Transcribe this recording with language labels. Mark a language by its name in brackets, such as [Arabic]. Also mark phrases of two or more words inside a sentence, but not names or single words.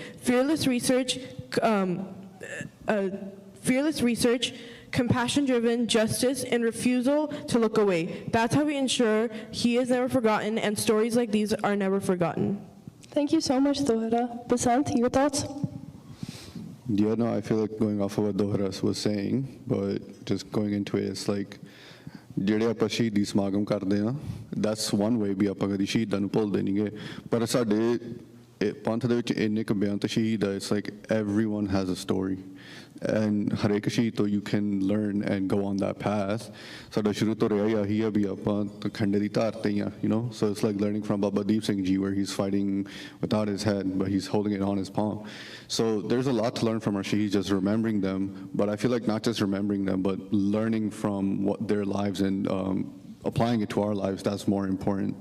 [English] Fearless research, compassion-driven, justice, and refusal to look away. That's how we ensure he is never forgotten and stories like these are never forgotten. Thank you so much, Dohara. Basant, your thoughts? Yeah, no, I feel like going off of what Dohara was saying, but just going into it, it's like, [Punjabi] ਜਿਹੜੇ ਆਪਾਂ ਸ਼ਹੀਦੀ ਸਮਾਗਮ ਕਰਦੇ ਆ, [English] that's one way [Punjabi] ਵੀ ਆਪਾਂ ਕਦੀ ਸ਼ਹੀਦਾਂ ਨੂੰ ਭੁੱਲਦੇ ਨਹੀਂਗੇ, ਪਰ ਸਾਡੇ ਪੰਥ ਦੇ ਵਿੱਚ ਇੰਨੇ ਕੁ ਬੇਅੰਤ ਸ਼ਹੀਦ ਆ, [English] it's like everyone has a story. And [Punjabi] ਹਰੇਕ ਸ਼ਹੀਦ ਤੋਂ [English] you can learn and go on that path. [Punjabi] ਸਾਡਾ ਸ਼ੁਰੂ ਤੋਂ ਰਿਹਾ ਹੀ ਆਹੀ ਆ ਵੀ ਆਪਾਂ ਖੰਡੇ ਦੀ ਧਾਰ ਤੇ ਹੀ ਆ, [English] you know, so it's like learning from Baba Deep Singh Ji where he's fighting without his head but he's holding it on his palm. So there's a lot to learn from our shaheeds, just remembering them, but I feel like not just remembering them but learning from their lives and applying it to our lives, that's more important.